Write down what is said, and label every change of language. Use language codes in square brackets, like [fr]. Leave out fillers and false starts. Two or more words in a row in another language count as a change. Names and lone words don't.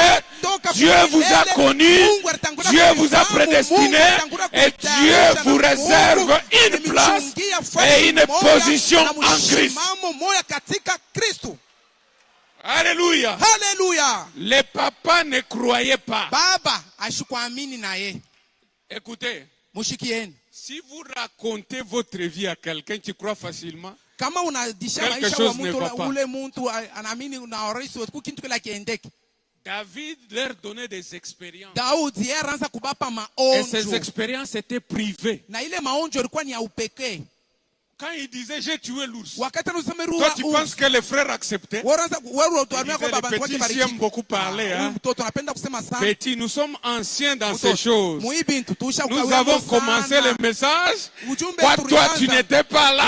[fr] Dieu vous a connu. Dieu vous a prédestiné. Et Dieu vous réserve une place et une position en Christ. Alléluia. Alléluia. Les papas ne croyaient pas. [sw] Baba ashikuamini na ye. [fr] Écoutez, [sw] Mushikieni. [fr] si vous racontez votre vie à quelqu'un qui croit facilement, [sw] kama unadisha maisha wa mtu ule mtu anaamini na urahisi wa kitu kila kiendeke. [fr] David leur donnait des expériences. [sw] Daudi anaanza kubapa maonjo. [fr] Et ces expériences étaient privées. [sw] Na ile maonjo ilikuwa ni ya upekee. [fr] Quand il disait j'ai tué l'ours, toi tu penses que les frères acceptaient? Les petits aiment beaucoup parler. Hein? Petit, nous sommes anciens dans ces choses. Nous avons commencé le message. Toi, tu n'étais pas là.